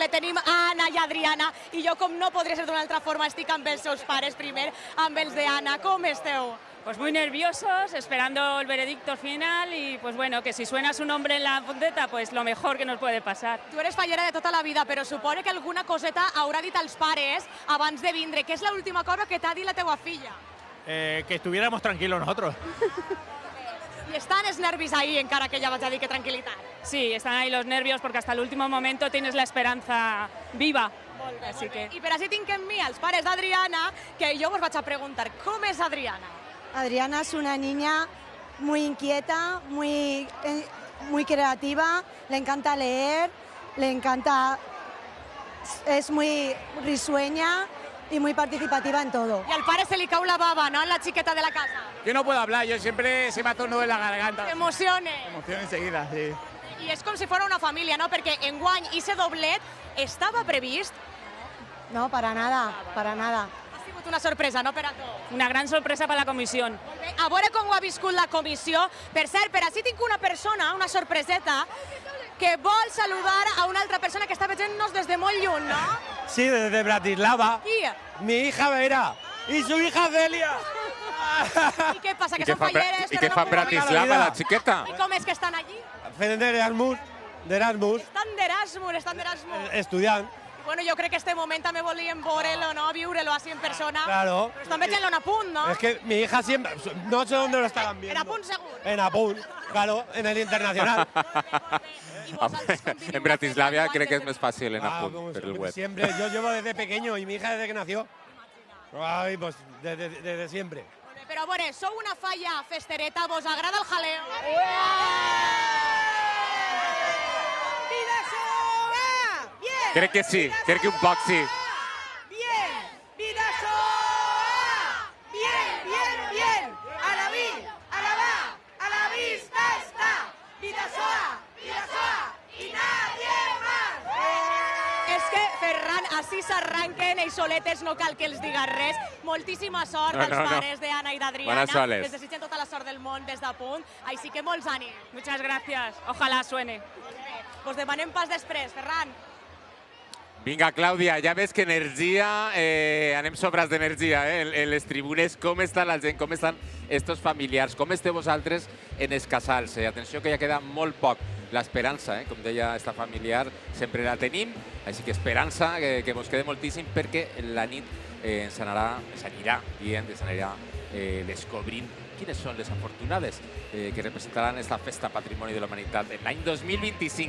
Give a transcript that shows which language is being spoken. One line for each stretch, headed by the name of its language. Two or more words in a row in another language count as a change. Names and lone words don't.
Catalan: Tenim Anna i Adriana i jo, com no podria ser d'una altra forma, estic amb els seus pares primer, amb els d'Anna. Com esteu?
Spanish: Pues muy nerviosos, esperando el veredicto final y pues bueno, que si suena su nombre en la Fonteta, pues lo mejor que nos puede pasar.
Catalan: Tu eres fallera de tota la vida, però supone que alguna coseta haurà dit als pares abans de vindre. Què és l'última cosa que t'ha dit la teua filla?
Spanish: Que estuviéramos tranquilos nosotros.
Catalan: I estan els nervis ahí, encara que ja vaig a dir que tranquil·litat.
Spanish: Sí, están ahí los nervios porque hasta el último momento tienes la esperanza viva.
Catalan: Molt bé, molt bé. I per així tinc en mi els pares d'Adriana, que jo vos vaig a preguntar, com és Adriana?
Spanish: Adriana es una niña muy inquieta, muy creativa, le encanta leer, es muy risueña y muy participativa en todo.
Catalan: Y al pare se li cau la baba, ¿no?, en la chiqueta de la casa.
Spanish: Yo no puedo hablar, yo siempre se me hace un nudo en la garganta. Que emocione. Emoción enseguida, sí.
Catalan: I és com si fos una família, no?, perquè enguany ese doblet estava previst.
Spanish: No, para nada, para nada.
Catalan: Ha sigut una sorpresa, no per a tu? Una gran sorpresa per a la comissió. A veure com ho ha viscut la comissió. Per cert, per així tinc una persona, una sorpreseta, que vol saludar a una altra persona que està veient-nos des de molt lluny, no?
Spanish: Sí, desde Bratislava.
Catalan: Qui?
Spanish: Mi hija Vera y su hija Celia.
Catalan: I què passa, que són falleres? I què fa Bratislava, la xiqueta? I com és que estan allí? Fent d'Erasmus. Estan d'Erasmus. Estudiant. Bueno, jo crec que este moment també volíem veure-lo, no? Viure-lo així en persona.
Spanish: Claro.
Catalan: Però estan veient-lo en Apunt, no?
Spanish: Es que mi hija siempre, no sé dónde lo estarán viendo.
Catalan: En Apunt segur.
Spanish: En Apunt, claro, en el internacional.
Catalan: En Bratislava crec que és més fàcil en Apunt, per el web.
Spanish: Siempre, yo llevo desde pequeño y mi hija desde que nació. Ay, pues desde siempre.
Catalan: Però a veure, sou una falla festereta, vos agrada el jaleo? Crec que sí, crec que un poc sí.
Spanish: Bien, Vidasoa. Bien. A la vista está. Vidasoa. Y nadie más.
Catalan: És que, Ferran, així s'arranquen ells soletes, no cal que els diga res. Moltíssima sort als pares d'Anna i d'Adriana.
Spanish: Buenas soles.
Catalan: Les desitgen tota la sort del món des d'Apunt. Així que molts ànims.
Spanish: Muchas gracias. Ojalá suene.
Catalan: Pues demanem pas després, Ferran. Vinga, Clàudia, ja ves que energia, anem sobrats d'energia, en les tribunes. Com està la gent, com estan estos familiars, com esteu vosaltres en els casals? Atenció que ja queda molt poc. L'esperança, com deia esta familiar, sempre la tenim, així que esperança, que vos quede moltíssim, perquè la nit ens anirà descobrint quines són les afortunades que representaran esta festa Patrimoni de la Humanitat en l'any 2025.